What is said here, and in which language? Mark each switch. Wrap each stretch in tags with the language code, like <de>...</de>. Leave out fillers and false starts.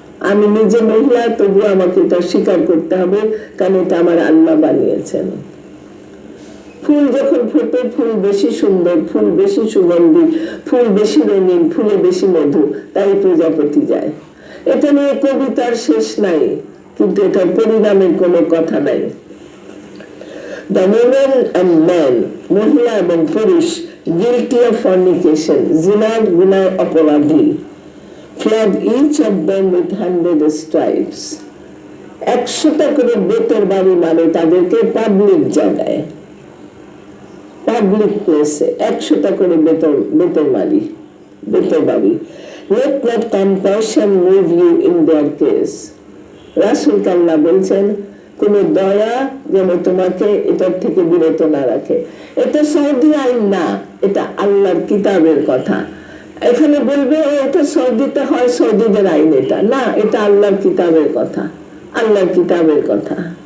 <bn>আমি নিজে মহিলা, তবু আমাকে এটা স্বীকার করতে হবে, কারণ এটা আমার আল্লাহ বানিয়েছেন। ফুল যখন ফোটে, ফুল বেশি সুন্দর, ফুল বেশি সুগন্ধি, ফুল বেশি রঙিন, ফুলে বেশি মধু, তাই প্রজাপতি যায়। এটা নিয়ে কবিতার শেষ নাই, কিন্তু এটার পরিণামের কোনো কথা নাই।</bn> <en>The women and men,</en> <bn>মহিলা এবং পুরুষ,</bn> <en>guilty of fornication,</en> <bn>জিনার গুনায় অপরাধী।</bn> <en>flog each of them with 100 stripes.</en> <bn>100টা করে বেতের বাড়ি মারে তাদেরকে পাবলিক জায়গায়, পাবলিক প্লেসে 100টা করে বেতের বাড়ি।</bn> <en>Let not compassion move you in their case.</en> <bn>রাসূল আল্লাহ বলছেন কোন দয়া যেন তোমাকে এটার থেকে বিরত না রাখে। এটা সৌদি আইন না, এটা আল্লাহর কিতাবের কথা। এখানে বলবে এটা সৌদিতে হয়, সৌদিদের আইন, এটা না, এটা আল্লাহর কিতাবের কথা, আল্লাহর কিতাবের কথা।</bn>